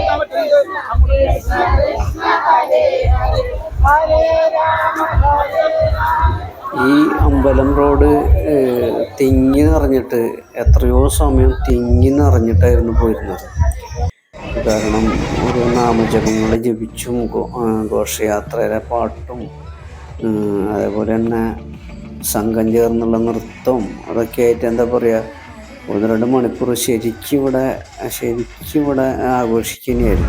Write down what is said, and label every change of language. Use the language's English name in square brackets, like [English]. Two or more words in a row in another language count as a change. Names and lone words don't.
[Sanskrit] Krishna, Krishna Krishna, Hare Hare, Hare Rama, Hare Rama. [Malayalam] ഈ അമ്പലം റോഡ് തിങ്ങി നിറഞ്ഞിട്ട് എത്രയോ സമയം തിങ്ങി നിറഞ്ഞിട്ടായിരുന്നു പോയിരുന്നത്. കാരണം ഓരോ നാമജപങ്ങൾ ജപിച്ചും ഘോഷയാത്രയിലെ പാട്ടും അതേപോലെ തന്നെ സംഘം ചേർന്നുള്ള നൃത്തവും അതൊക്കെ ആയിട്ട് എന്താ പറയുക 1-2 മണിക്കൂർ ശരിക്കും ഇവിടെ ആഘോഷിക്കുന്നതായിരുന്നു.